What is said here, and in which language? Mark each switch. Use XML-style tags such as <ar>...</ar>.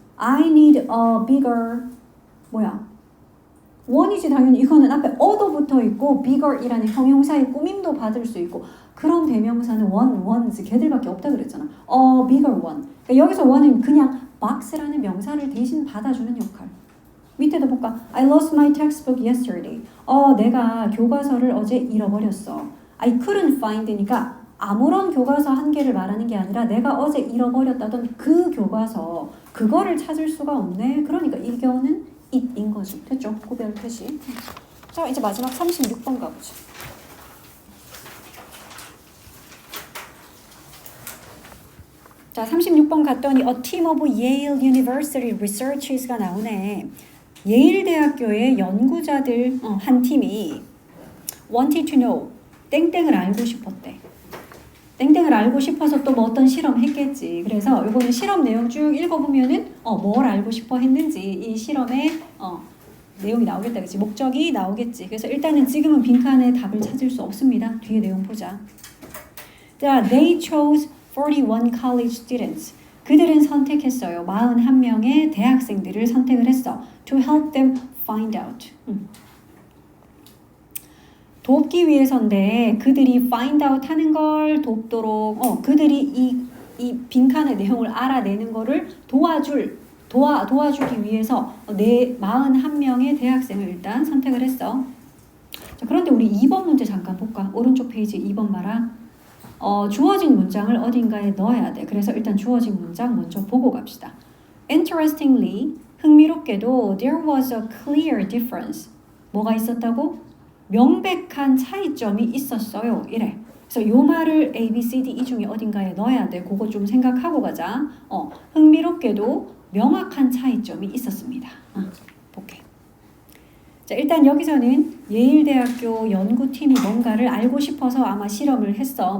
<en>I need a bigger.</en> <ko>뭐야? one이지 당연히. 이거는 앞에 어도 붙어 있고 bigger이라는 형용사의 꾸밈도 받을 수 있고, 그런 대명사는 ones 걔들밖에 없다 그랬잖아.</ko> <en>A bigger one.</en> <ko>그러니까 여기서 one은 그냥 box라는 명사를 대신 받아주는 역할. 밑에도 볼까?</ko> <en>I lost my textbook yesterday.</en> <ko>내가 교과서를 어제 잃어버렸어.</ko> <en>I couldn't find</en> <ko>니까 아무런 교과서 한 개를 말하는 게 아니라 내가 어제 잃어버렸다던 그 교과서, 그거를 찾을 수가 없네. 그러니까 이 경우는 it인 거지. 됐죠? 구별 표시. 자, 이제 마지막 36번 가보자. 자, 36번 갔더니</ko> <en>A team of Yale University researchers가 나오네.</en> <ko>예일 대학교의 연구자들 한 팀이</ko> <en>wanted to know,</en> <ko>땡땡을 알고 싶었대. 땡땡을 알고 싶어서 또 뭐 어떤 실험 했겠지. 그래서 이거는 실험 내용 쭉 읽어보면은 뭘 알고 싶어 했는지 이 실험의 내용이 나오겠다, 그치? 목적이 나오겠지. 그래서 일단은 지금은 빈칸에 답을 찾을 수 없습니다. 뒤에 내용 보자.</ko> <en>자, they chose 41 college students.</en> <ko>그들은 선택했어요. 41명의 대학생들을 선택을 했어.</ko> <en>To help them find out.</en> <ko>돕기 위해서인데 그들이 find out 하는 걸 돕도록 그들이 이 빈칸의 내용을 알아내는 거를 도와주기 위해서 41명의 대학생을 일단 선택을 했어. 자, 그런데 우리 2번 문제 잠깐 볼까? 오른쪽 페이지 2번 봐라. 주어진 문장을 어딘가에 넣어야 돼. 그래서 일단 주어진 문장 먼저 보고 갑시다.</ko> <en>Interestingly,</en> <ko>흥미롭게도</ko> <en>there was a clear difference.</en> <ko>뭐가 있었다고? 명백한 차이점이 있었어요. 이래. 그래서 요 말을 A, B, C, D 이 중에 어딘가에 넣어야 돼. 그거 좀 생각하고 가자. 흥미롭게도 명확한 차이점이 있었습니다. 볼게. 자, 일단 여기서는 예일대학교 연구팀이 뭔가를 알고 싶어서 아마 실험을 했어.</ko>